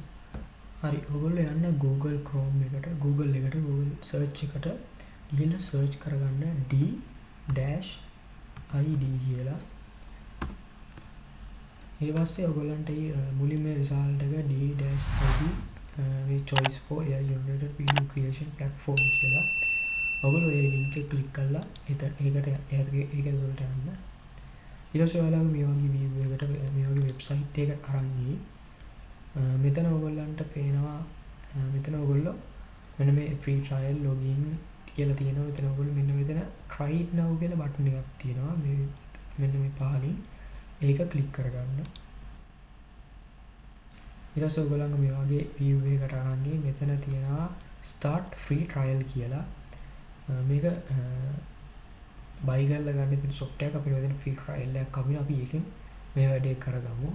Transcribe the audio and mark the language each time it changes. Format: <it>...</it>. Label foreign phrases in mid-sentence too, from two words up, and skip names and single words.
<si>හරි ඔයගොල්ලෝ යන්න Google Chrome එකට Google search එකට ගිහිල්ලා search කරගන්න d-id කියලා. ඊට පස්සේ ඔයගොල්ලන්ට මුලින්ම result එක d-id මේ</si> <en>choice for AI generated video creation platform</en> <si>කියලා. ඔයගොල්ලෝ මේ link එක click කරලා ඒක ඇතුළට යන්න. ඊට පස්සේ ඔයාලගේ මේ වගේ view එකකට මේ වගේ website එකකට අරන් ගිහින් මෙතන ඔයගොල්ලන්ට පේනවා මෙතන ඔයගොල්ලෝ මෙන්න මේ</si> <en>free trial login</en> <si>කියලා තියෙනවා. මෙතන ඔයගොල්ලෝ මෙන්න මෙතන</si> <en>try it now</en> <si>කියලා බටන් එකක් තියෙනවා. මෙන්න මේ පහලින් ඒක click කරගන්න. ඊට පස්සේ ඔයගොල්ලන්ගේ මේ වගේ view එකකට අරන් ගිහින් මෙතන තියෙනවා</si> <en>start free trial</en> <si>කියලා. මේක buy කරලා ගන්න තියෙන software එක අපිට මෙතන</si> <en>free trial</en> <si>එකක් අපිට අපි එකෙන් මේ වැඩේ කරගමු.</si>